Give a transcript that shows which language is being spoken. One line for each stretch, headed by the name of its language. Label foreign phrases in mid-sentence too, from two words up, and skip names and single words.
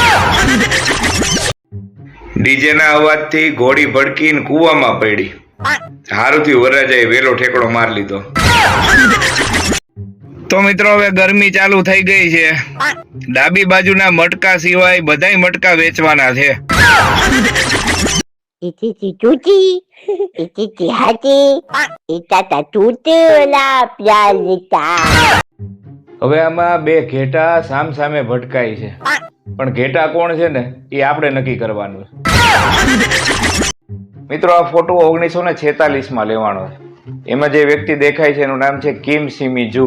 Gujarati: ડીજે ના અવાજથી ઘોડી ભડકીને કૂવામાં પડી. હારુથી વરરાજાએ વેલો ઠેકડો માર લીધો. તો મિત્રો, હવે ગરમી ચાલુ થઈ ગઈ છે. ડાબી બાજુના મટકા સિવાય બધાય મટકા વેચવાના છે. Ititi tuti, ititi hati, itata tutula pialita. હવે આમાં 2 ઘેટા સામ સામે ભટકાય છે, પણ ઘેટા કોણ છે ને એ આપણે નક્કી કરવાનું છે. મિત્રો, આ ફોટો 1946 માં લેવાનો છે. એમાં જે વ્યક્તિ દેખાય છે એનું નામ છે કિમ સિમી જુ.